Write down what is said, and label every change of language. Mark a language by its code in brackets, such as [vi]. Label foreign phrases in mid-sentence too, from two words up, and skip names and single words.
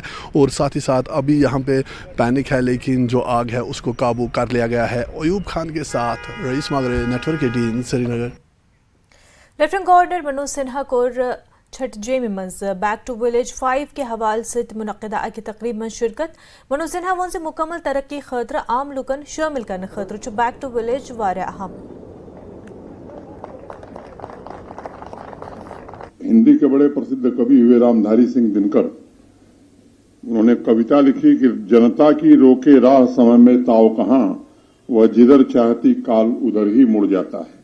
[hi] और साथ ही साथ अभी यहाँ पे पैनिक है, लेकिन जो आग है उसको काबू कर लिया गया है। अयूब खान के साथ रईस मागरे, नेटवर्क 18 श्रीनगर। [ks] लेफ्टिनेंट गवर्नर मनोज सिन्हा कोर छठ जेमे मज [en] back to village [ks] 5 [hi] के हवाले से [ks] मुनक़दा अकी तकरीब में शिरकत। मनोज सिन्हा वन से मुकम्मल तरक्की खतर आम लुकन शामिल करने खतर [en] back to village [ks] वारिया अहम। [hi] हिंदी के बड़े प्रसिद्ध कवि हुए रामधारी सिंह दिनकर, उन्होंने कविता लिखी कि जनता की रोके राह समय में ताव कहां, वह जिधर चाहती काल उधर ही मुड़ जाता है।